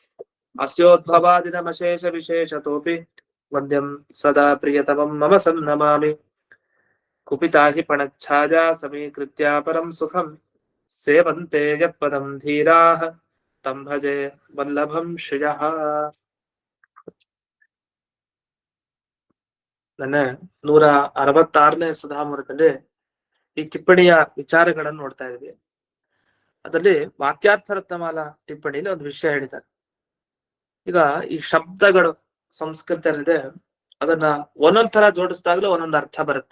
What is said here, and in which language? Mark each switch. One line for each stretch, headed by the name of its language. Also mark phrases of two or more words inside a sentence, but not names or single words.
Sanskrit: अस्योद्भवादिनमशेषविशेषतोऽपि वन्द्यं सदा प्रियतमं मम सन्नमामि कुपिता हि पणच्छाया समीकृत्य परं सुखं सेवन्ते यत्पदं धीराः तं भजे वल्लभं श्रियः.
Kannada: ನನ್ನ 166ನೇ ಸುಧಾಮೂಲಕಲ್ಲಿ ಈ ಟಿಪ್ಪಣಿಯ ವಿಚಾರಗಳನ್ನು ನೋಡ್ತಾ ಇದ್ವಿ. ಅದರಲ್ಲಿ ವಾಕ್ಯಾರ್ಥ ರತ್ನಮಾಲಾ ಟಿಪ್ಪಣಿಯಲ್ಲಿ ಒಂದು ವಿಷಯ ಹೇಳಿದ್ದಾರೆ. ಈಗ ಈ ಶಬ್ದಗಳು ಸಂಸ್ಕೃತದಲ್ಲಿದೆ, ಅದನ್ನ ಒಂದೊಂದ್ ತರ ಜೋಡಿಸಿದಾಗಲೂ ಒಂದೊಂದು ಅರ್ಥ ಬರುತ್ತೆ.